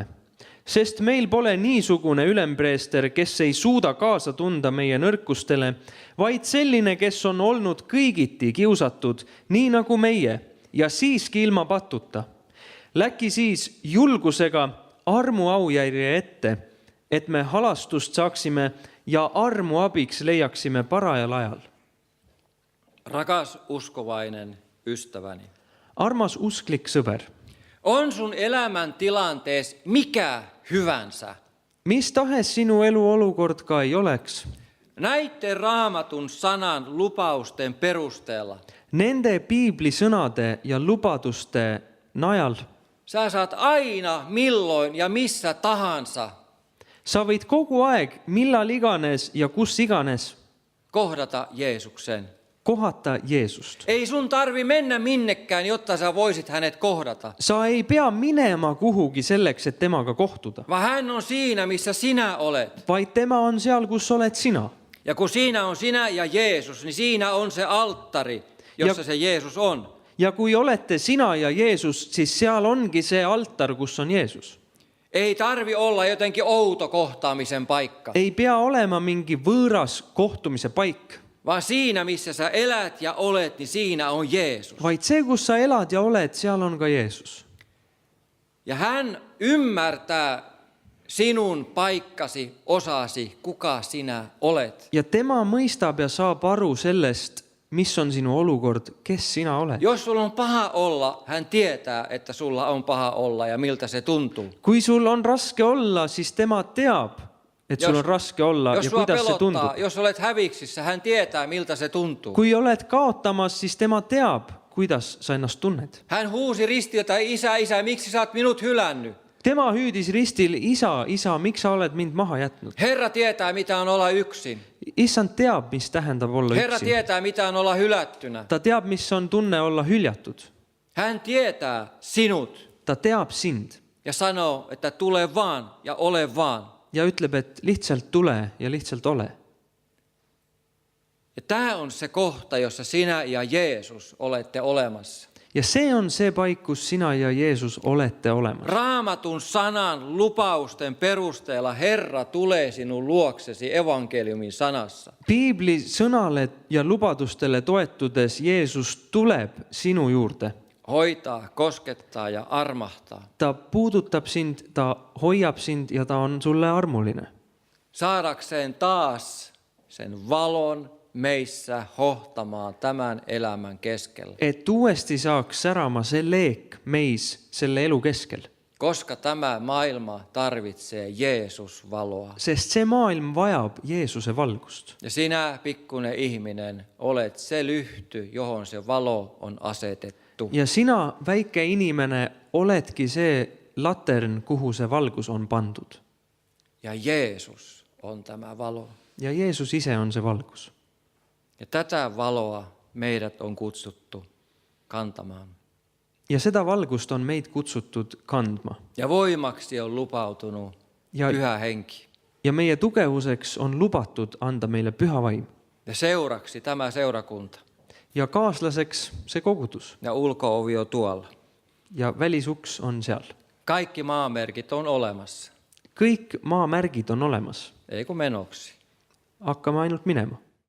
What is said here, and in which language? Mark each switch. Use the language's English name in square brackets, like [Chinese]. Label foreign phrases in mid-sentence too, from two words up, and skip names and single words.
[Estonian] Sest meil pole niisugune ülempreester, kes ei suuda kaasa tunda meie nõrkustele, vaid selline, kes on olnud kõigiti kiusatud, nii nagu meie, ja siiski ilma patuta. Läki siis julgusega armuaujärje ette, et me halastust saaksime ja armu abiks leiaksime parajal ajal. [Finnish] Rakas uskovainen ystäväni. [Estonian] Armas usklik sõber. [Finnish] On sun elämän tilanteessa mikä hyvänsä. [Estonian] Mis tahes sinu elu olukord ka ei oleks. [Finnish] Näiden Raamatun sanan lupausten perusteella. [Estonian] Nende piibli sõnade ja lubaduste najal. [Finnish] Sä saat aina, milloin ja missä tahansa. [Estonian] Sa võid kogu aeg, millal iganes ja kus iganes [Finnish] kohdata Jeesuksen. [Estonian] Kohata Jeesust. [Finnish] Ei sun tarvi mennä minnekään, jotta sä voisit hänet kohdata. [Estonian] Sa ei pea minema kuhugi selleks, et temaga kohtuda. [Finnish] Vaan hän on siinä, missä sinä olet. [Estonian] Vaid tema on seal, kus olet sina. [Finnish] Ja kun siinä on sinä ja Jeesus, niin siinä on se alttari, jossa se Jeesus on. [Estonian] Ja kui olette sina ja Jeesus, siis seal ongi se altar, kus on Jeesus. [Finnish] Ei tarvi olla jotenkin outo kohtaamisen paikka. [Estonian] Ei pea olema mingi võõras kohtumise paik. [Finnish] Vaan siinä, missä sä elät ja olet, niin siinä on Jeesus. [Estonian] Vaid see, kus sa elad ja oled, seal on ka Jeesus. [Finnish] Ja hän ymmärtää sinun paikkasi, osasi, kuka sinä olet. [Estonian] Ja tema mõistab ja saab aru sellest, mis on sinu olukord, kes sina oled. [Finnish] Jos sulla on paha olla, hän tietää, että sulla on paha olla ja miltä se tuntuu. [Estonian] Kui sul on raske olla, siis tema teab, et sul on raske olla [Finnish] Jos [Estonian] ja [Finnish] sua [Estonian] kuidas se tundub. [Finnish] pelottaa, jos olet häviksissä, hän tietää, miltä se tuntuu. [Estonian] Kui oled kaotamas, siis tema teab, kuidas sa ennast tunnet. [Finnish] Hän huusi ristiltä, isä, isä, miksi sä oot minut hylännyt? [Estonian] Tema hüüdis ristil, isa, miks sa oled mind maha jätnud? [Finnish] Herra tietää, mitä on olla yksin. [Estonian] Issand teab, mis tähendab olla [Finnish] Herra [Estonian] üksi. [Finnish] tietää, mitä on olla hylättynä. [Estonian] Ta teab, mis on tunne olla hüljatud. [Finnish] Hän tietää sinut [Estonian] Ta teab sind [Finnish] ja sanoo, että tule vaan ja ole vaan. [Estonian] ja ütleb, et lihtsalt tule ja lihtsalt ole. [Finnish] Ja tämä on se kohta, jossa sinä ja Jeesus olette olemassa. [Estonian] Ja see on see paik, kus sina ja Jeesus olette olemas. [Finnish] Raamatun sanan lupausten perusteella Herra tulee sinun luoksesi evankeliumin sanassa. [Estonian] Piibli sõnale ja lubadustele toetudes Jeesus tuleb sinu juurde. [Finnish] Hoitaa, koskettaa ja armahtaa. [Estonian] Ta puudutab sind, ta hoiab sind ja ta on sulle armuline. [Finnish] Saadakseen taas sen valon meissä hohtamaan tämän elämän keskellä. [Estonian] Et uuesti saaks särama see leek meis selle elu keskel. [Finnish] Koska tämä maailma tarvitsee Jeesus-valoa. [Estonian] Sest see maailm vajab Jeesuse valgust. [Finnish] Ja sinä, pikkuinen ihminen, olet se lyhty, johon se valo on asetettu. [Estonian] Ja sina, väike inimene, oledki see latern, kuhu see valgus on pandud. [Finnish] Ja Jeesus on tämä valo. [Estonian] Ja Jeesus ise on see valgus. [Finnish] Ja tätä valoa meidät on kutsuttu kantamaan. [Estonian] Ja seda valgust on meid kutsutud kandma. [Finnish] Ja voimaksi on lupautunut Pyhä Henki. [Estonian] Ja meie tugevuseks on lubatud anda meile Püha Vaim. [Finnish] Ja seuraksi tämä seurakunta. [Estonian] Ja kaaslaseks see kogudus. [Finnish] Ja ulko-ovi on tuolla. [Estonian] Ja välisuks on seal. [Finnish] Kaikki maamerkit on olemassa. [Estonian] Kõik maamärgid on olemas. [Finnish] Ei kun menoksi. [Estonian] Hakkame ainult minema.